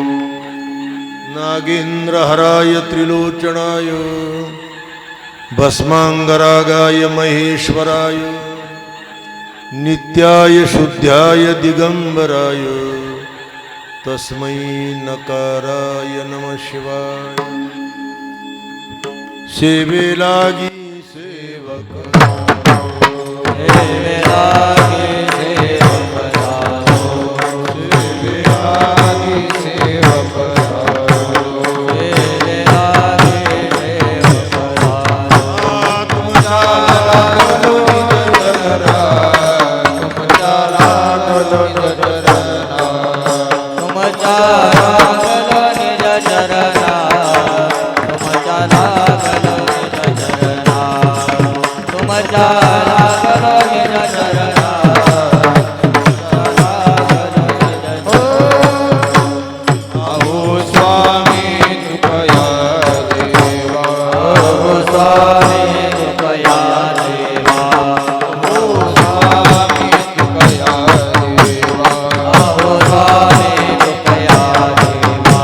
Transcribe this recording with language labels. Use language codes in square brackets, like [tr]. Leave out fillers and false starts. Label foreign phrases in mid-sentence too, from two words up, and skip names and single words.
[sa] नागेन्द्रहराय त्रिलोचनाय, भस्मांगरागाय महेश्वराय। नित्याय शुद्ध्याय दिगंबराय, तस्मै नकाराय नमः शिवाय। [mr] सेवे लागी सेवक, सेवे लागी सेवक, सेवे लागी सेवक, सेवे लागी सेवक। तुमचा लागलो निज चरणा, तुमचा लागलो निज चरणा, तुमचा लागलो निज चरणा, तुमचा लागलो निज चरणा, तुमचा लागलो निज चरणा। अहो स्वामी कृपया देवा, अहो स्वामी कृपया देवा, अहो स्वामी कृपया देवा, अहो स्वामी कृपया देवा।